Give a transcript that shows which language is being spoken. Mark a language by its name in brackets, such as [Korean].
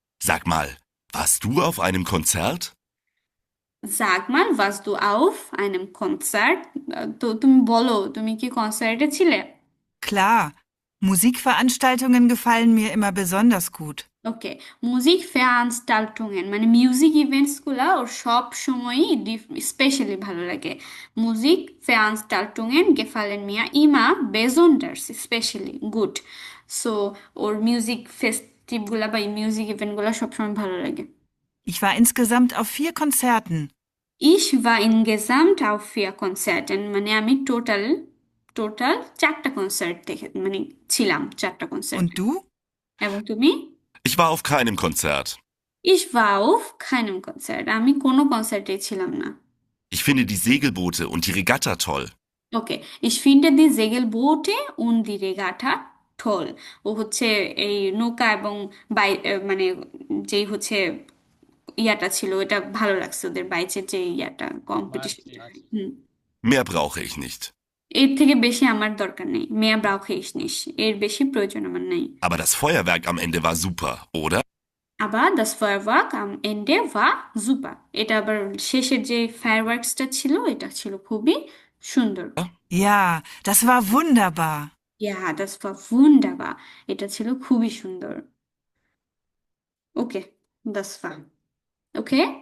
[German] Sag mal, warst du auf einem Konzert? Sag mal, warst du auf einem Konzert? [Bangla] তো তুমি বলো, তুমি কি কনসার্টে ছিলে? [German] Klar, Musikveranstaltungen gefallen mir immer besonders gut. [Bangla] ওকে, Musikveranstaltungen মানে মিউজিক ইভেন্টস গুলা ওর সব সময়ই স্পেশালি ভালো লাগে। [German] Musikveranstaltungen gefallen mir immer besonders [English] Specially good. [Bangla] So ওর মিউজিক ফেস্টিভ গুলা বা মিউজিক ইভেন্ট গুলা সবসময় ভালো লাগে। [German] Ich war insgesamt auf 4 Konzerten. Ich war insgesamt auf 4 Konzerten [Bangla] মানে আমি টোটাল টোটাল 4টা কনসার্ট দেখে মানে ছিলাম 4টা কনসার্ট। [German] Und du? [Bangla] এবং তুমি? [German] Ich war auf keinem Konzert. Ich war auf keinem Konzert। [Bangla] আমি কোনো কনসার্টে ছিলাম না। [German] Ich finde die Segelboote und die Regatta toll. ওকে, ich finde die Segelboote und die Regatta toll। [Bangla] ও হচ্ছে এই নৌকা এবং মানে যেই হচ্ছে ইয়াটা ছিল এটা ভালো লাগছে, ওদের বাইচের যে ইয়াটা কম্পিটিশনটা। হুম, [German] Mehr brauche ich nicht. [Bangla] এর থেকে বেশি আমার দরকার নেই। [German] mehr brauche ich nicht। [Bangla] এর বেশি প্রয়োজন আমার নেই। [German] Aber das Feuerwerk am Ende war super, oder? আবার das Feuerwerk am Ende war super। [Bangla] এটা আবার শেষের যে ফায়ারওয়ার্কসটা ছিল এটা ছিল খুবই সুন্দর। [German] Ja, das war wunderbar. Ja, das war wunderbar। [Bangla] এটা ছিল খুবই সুন্দর। [English] okay, [German] das war [English] Okay.